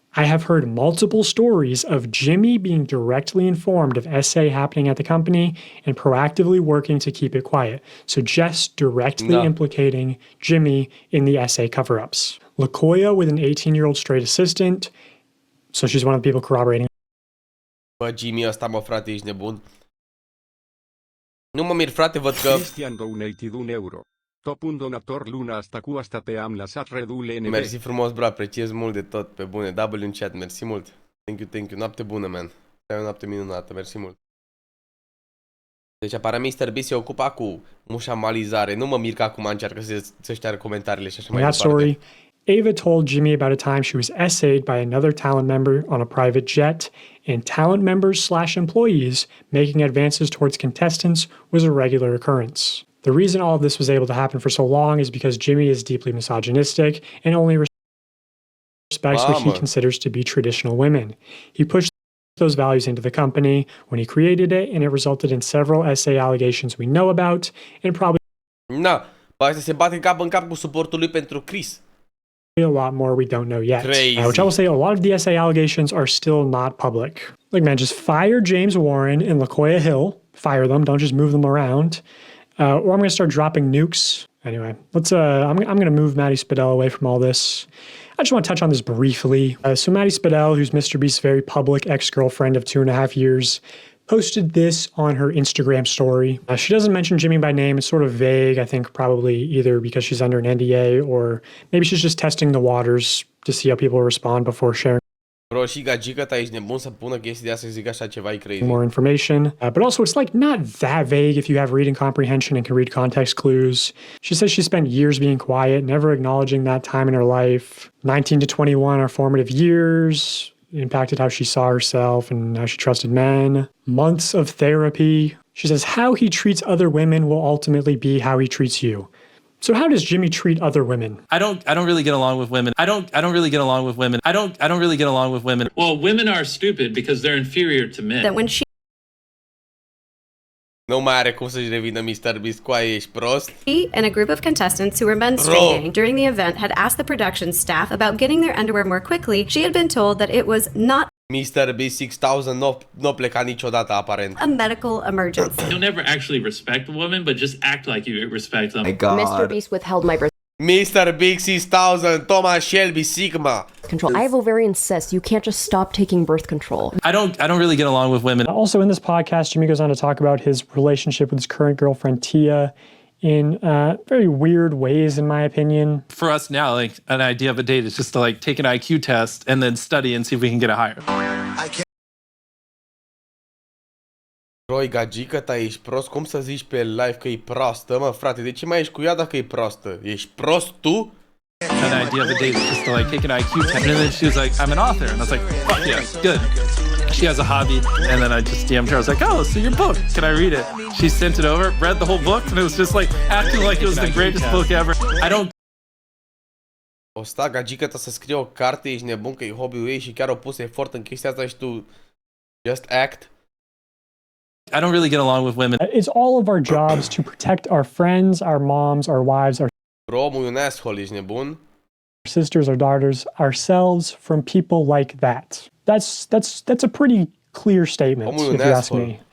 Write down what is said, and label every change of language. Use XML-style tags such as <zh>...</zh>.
<en>I have heard multiple stories of Jimmy being directly informed of SA happening at the company and proactively working to keep it quiet. So just directly implicating Jimmy in the SA cover-ups. Locoya with an 18-year-old straight assistant. So she's one of the people corroborating.</en> <ro>Bă, Jimmy ăsta, mă, frate, ești nebun. Nu mă mir, frate, văd că...</ro> <en>Cristian donated</en> <ro>€1. Top un donator luna asta cu asta te am lăsat redule NB. Mersi frumos, bro, apreciez mult de tot, pe bune. W în chat, mersi mult.</ro> <en>Thank you,</en> <ro>noapte bună,</ro> <en>man.</en> <ro>Ai o noapte minunată, mersi mult. Deci apare MrBeast se ocupa cu mușamalizare. Nu mă mir că acum încearcă să șteargă comentariile și așa mai departe.</ro> <en>Story, Ava told Jimmy about a time she was essayed by another talent member on a private jet, and talent members/employees making advances towards contestants was a regular occurrence. The reason all of this was able to happen for so long is because Jimmy is deeply misogynistic and only respects what he considers to be traditional women. He pushed those values into the company when he created it, and it resulted in several SA allegations we know about, and probably</en> <ro>Poate să se bate cap în cap cu suportul lui pentru Chris.</ro> <en>a lot more we don't know yet. Crazy. Which I will say, a lot of the SA allegations are still not public. Like, man, just fire James Warren and Locoya Hill. Fire them. Don't just move them around. Or I'm going to start dropping nukes. Anyway, let's. I'm going to move Maddy Spidell away from all this. I just want to touch on this briefly. So Maddy Spidell, who's MrBeast's very public ex-girlfriend of 2.5 years, posted this on her Instagram story. She doesn't mention Jimmy by name. It's sort of vague. I think probably either because she's under an NDA or maybe she's just testing the waters to see how people respond before sharing</en> <ro>Bro, și gagica ta ești nebun să pună chestii de astea să zic așa ceva, e crazy.</ro> <en>more information. But also, it's like not that vague if you have reading comprehension and can read context clues. She says she spent years being quiet, never acknowledging that time in her life. 19 to 21 are formative years. It impacted how she saw herself and how she trusted men. Months of therapy. She says how he treats other women will ultimately be how he treats you. So how does Jimmy treat other women? I don't really get along with women. I don't really get along with women. I don't really get along with women. Well, women are stupid because they're inferior to men. That when she</en> <ro>Nu mai are cum să-și revină MrBeast, coaie, ești prost?</ro> <en>and a group of contestants who were menstruating during the event had asked the production staff about getting their underwear more quickly, she had been told that it was not</en> <ro>MrBeast 6000 n-o plecat niciodată, aparent.</ro> <en>a medical emergency. You'll never actually respect women, but just act like you respect them. MrBeast withheld my birth MrBeast 6000, Thomas Shelby, Sigma. control. I have ovarian cysts. You can't just stop taking birth control. I don't really get along with women. Also in this podcast, Jimmy goes on to talk about his relationship with his current girlfriend, Tia, in very weird ways, in my opinion. For us now, like an idea of a date is just to like take an IQ test and then study and see if we can get a higher.</en> <ro>Bro, gagica ta, ești prost? Cum să zici pe live că e proastă, mă, frate? De ce mai ești cu ea dacă e proastă? Ești prost tu?</ro> <en>An idea of a date is just to like take an IQ test. And then she was like, I'm an author. And I was like, fuck yeah, good. She has a hobby. And then I just DM'd her. I was like, oh, so your book, can I read it? She sent it over, read the whole book, and it was just like acting like it was the greatest book ever. I don't.</en> <ro>O sta gagica ta să scrie o carte, ești nebun că e hobby-ul ei și chiar o pus efort în chestia asta și tu</ro> <en>just act. I don't really get along with women. It's all of our jobs to protect our friends, our moms, our wives, our</en> <ro>Bro, omul e un asshole, ești nebun?</ro> <en>sisters, our daughters, ourselves from people like that. That's a pretty clear statement,</en> <ro>Omul e un</ro> <en>if you ask asshole. me.</en>